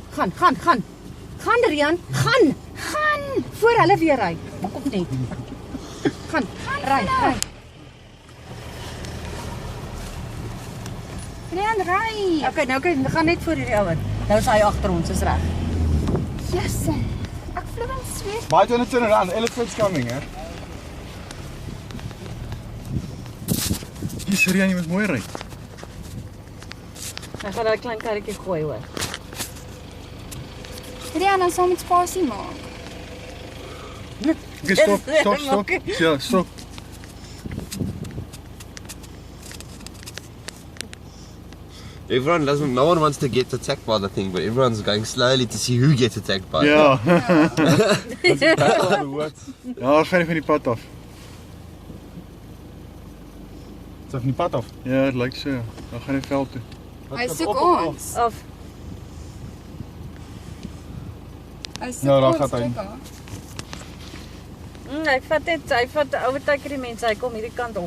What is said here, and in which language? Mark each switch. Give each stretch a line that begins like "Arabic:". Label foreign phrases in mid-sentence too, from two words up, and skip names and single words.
Afrikaans: Gaan. Gaan Rian, gaan. Voor hulle weer ry. Kom net. Gaan. Ry. Rian, ry. Okay, nou gaan net voor hierdie ouer. Nou is hy agter ons, is reg. Yes. Ek vloei in sweet. Maar jy net
English: turn around. Elephant's coming,
Afrikaans: hè. Dis Rian, jy moet mooi ry. Hy gaan daai klein karretjie gooi hoor. Rian, ons sal met spasie maak. Okay, stop. Ja, stop.
English: No one wants to get attacked by the thing, but everyone's going slowly to see who gets attacked by it.
Afrikaans: Ja.
English: Battle of the woods.
Afrikaans: Ja, gaan jy van die pad af. Is van die pad af. Ja, dit lyk so. Dan gaan jy veld toe. Hy soek ons. Of Hy soek Ja, daar ons. gaat hy. kyk haar. hy vat overtake die mense, hy kom hierdie kant op.